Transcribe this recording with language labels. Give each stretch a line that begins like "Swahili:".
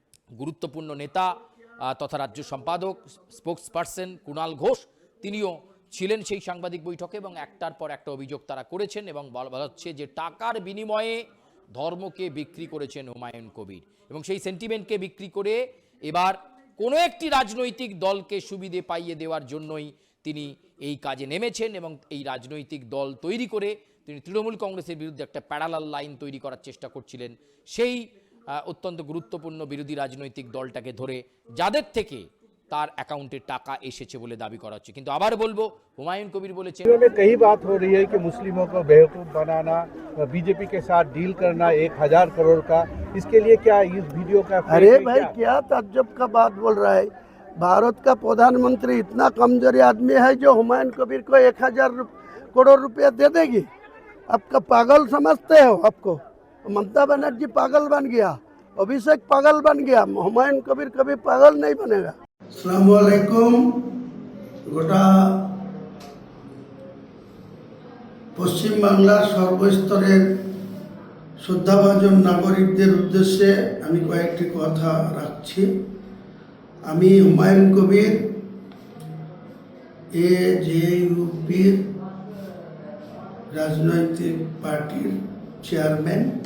Bangla: গুরুত্বপূর্ণ নেতা তথা রাজ্য সম্পাদক স্পোক্সপারসন কুণাল ঘোষ, তিনিও ছিলেন সেই সাংবাদিক বৈঠকে এবং একটার পর একটা অভিযোগ তারা করেছেন এবং বলা হচ্ছে যে টাকার বিনিময়ে ধর্মকে বিক্রি করেছেন হুমায়ুন কবির এবং সেই সেন্টিমেন্টকে বিক্রি করে এবার কোনো একটি রাজনৈতিক দলকে সুবিধে পাইয়ে দেওয়ার জন্যই তিনি এই কাজে নেমেছেন এবং এই রাজনৈতিক দল তৈরি করে তিনি তৃণমূল কংগ্রেসের বিরুদ্ধে একটা প্যারালাল লাইন তৈরি করার চেষ্টা করছিলেন। সেই অত্যন্ত গুরুত্বপূর্ণ বিরোধী রাজনৈতিক দলটাকে ধরে যাদের থেকে তার অ্যাকাউন্টে টাকা এসেছে বলে দাবি করা হচ্ছে। কিন্তু আবার বলবো, হুমায়ুন কবির বলেছেন
Hindi: कई बात हो रही है कि मुस्लिमों को बेवकूफ बनाना, बीजेपी के साथ डील करना 1000 करोड़ का, इसके लिए क्या इस वीडियो का अरे भाई क्या ताज्जुब का बात बोल रहा है। भारत का प्रधानमंत्री इतना कमजोरी आदमी है जो हुमायूं कबीर को 1000 करोड़ रुपया दे देगी? आपका पागल समझते हो? आपको ममता बनर्जी पागल बन गया, अभिषेक पागल बन गया, हुमायूं कबीर कभी पागल नहीं बनेगा। अस्सलाम वालेकुम।
Bangla: गोटा पश्चिम बांगलार सर्वस्तरेर श्रद्धाभाजन नागरिकদের উদ্দেশ্যে আমি কয়েকটি কথা রাখছি। আমি হুমায়ুন কবির এজেইউপির রাজনৈতিক পার্টির চেয়ারম্যান।